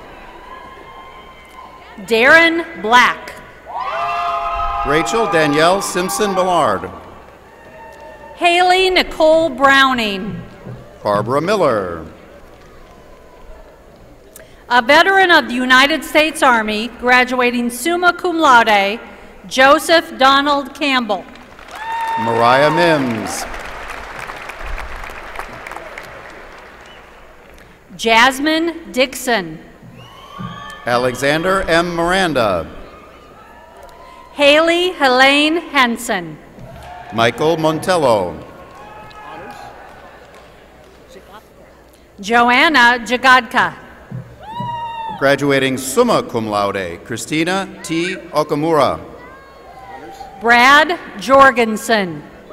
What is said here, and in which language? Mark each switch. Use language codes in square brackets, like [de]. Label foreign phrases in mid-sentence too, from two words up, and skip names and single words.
[en] Darren Black. Rachel Danielle Simpson Ballard. Haley Nicole Browning. Barbara Miller. A veteran of the United States Army, graduating [la] summa cum laude, [en] Joseph Donald Campbell. Mariah Mims. Jasmine Dixon. Alexander M. Miranda. Haley Helene Henson. Michael Montello. Joanna Jagadka. Graduating [la] summa cum laude, [en] Christina T. Okamura. Brad Jorgensen.